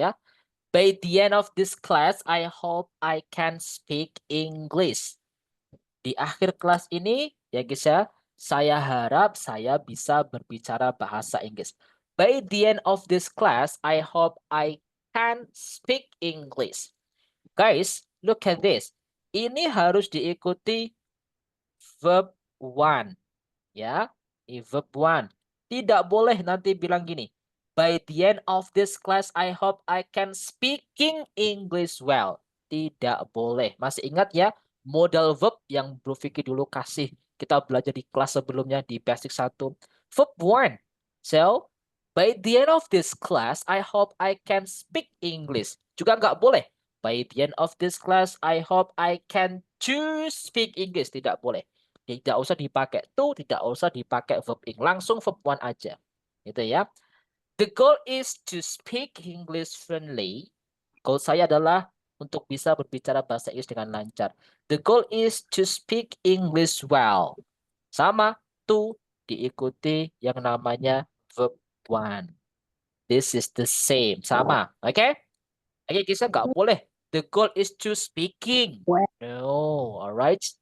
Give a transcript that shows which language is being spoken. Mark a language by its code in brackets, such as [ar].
[en] Ya, by the end of this class, I hope I can speak English. [id] Di akhir kelas ini, ya guys ya, saya harap saya bisa berbicara bahasa Inggris. [en] By the end of this class, I hope I can speak English. Guys, look at this. [id] Ini harus diikuti verb 1. Ya, verb 1. Tidak boleh nanti bilang gini. [en] By the end of this class, I hope I can speaking English well. [id] Tidak boleh. Masih ingat ya, modal verb yang Bro Vicky dulu kasih. Kita belajar di kelas sebelumnya di basic 1. Verb 1. [en] So, by the end of this class, I hope I can speak English. [id] Juga nggak boleh. [en] By the end of this class, I hope I can choose speak English. [id] Tidak boleh. Tidak usah dipakai to, tidak usah dipakai verb ing. Langsung verb 1 aja. Gitu ya. [en] The goal is to speak English fluently. [id] Goal saya adalah untuk bisa berbicara bahasa Inggris dengan lancar. [en] The goal is to speak English well. [id] Sama, to diikuti yang namanya verb 1. [en] This is the same. [id] Sama, oke? [en] Okay? [id] Oke, kisah nggak boleh. [en] The goal is to speaking. No, alright.